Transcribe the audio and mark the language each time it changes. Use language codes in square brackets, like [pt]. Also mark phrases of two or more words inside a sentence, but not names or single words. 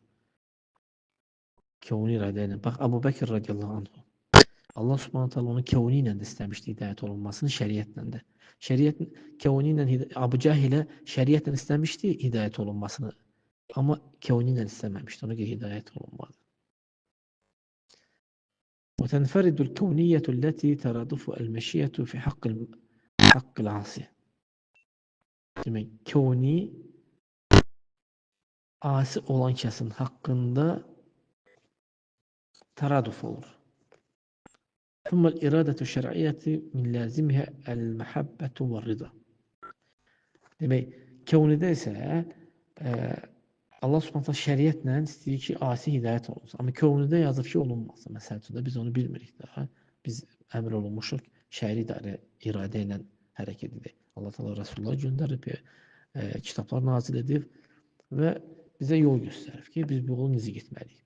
[az] Kəuni iradə ilə. Bax, Əbu Bəkir [ar] رضي الله عنه. الله سبحانه وتعالى [az] onu kəuni ilə də istəmişdi hidayət olunmasını, şəriətlə də. Şəriət kəuni ilə Əbu Cəhilə şəriətlə istəmişdi hidayət olunmasını. Amma kəuni ilə istəməmişdi, ona görə hidayət olunmadı. [ar] وتنفرد الكونية التي ترادف المشيئة في حق العاصي. [az] Demək, kəuni asi olan kəsin haqqında təraduf olur. [ar] ثم الإرادة الشرعية من لازمها المحبة والرضا. [az] Demək, kəunidə isə [ar] الله سبحانه وتعالى [az] şəriətlə istəyir ki, asi hidayət olunsun. Amma kəunidə yazıb ki, olunmasın. Məsəl üçün də biz onu bilmirik daha. Biz əmr olunmuşuq şəri iradə ilə hərəkət edək. Allah Teala Rasulullah göndərib, kitablar nazil edib və bizə yol göstərib ki, biz bu yolu necə getməliyik.